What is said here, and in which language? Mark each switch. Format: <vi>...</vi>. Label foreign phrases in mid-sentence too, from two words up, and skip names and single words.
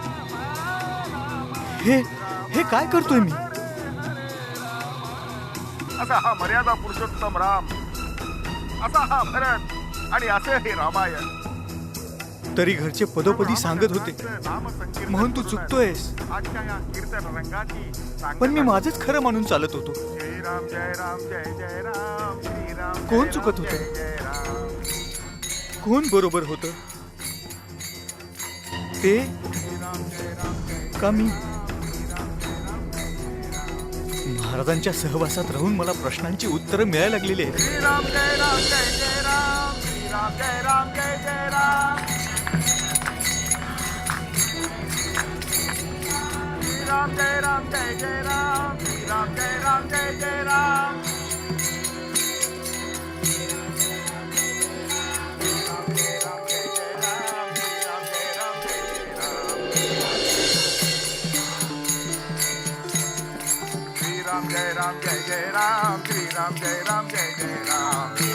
<mr>हे काय करतोय मी? असा हा मर्यादा पुरुषोत्तम राम, असा हा भरत, आणि असे हे रामायण. तरी घरचे पदोपदी सांगत होते नामसंकीर्तन मोहन तू चुकतोयस, आजच्या या कीर्तन रंगाची पण मी माझंच खरं मानून चालत होतो. जय राम जय राम जय जय राम श्रीराम. कोण जय चुकत राम, होतं? जय जय राम. कोण बरोबर होत, ते का मी? महाराजांच्या सहवासात राहून मला प्रश्नांची उत्तरं मिळायला लागलेली आहेत. श्रीराम जय राम जय जय राम श्रीराम जय राम जय जय राम. श्रीराम जय राम जय जय राम श्रीराम जय राम जय जय राम. श्रीराम जय राम जय जय राम श्रीराम जय राम जय जय राम.</mr>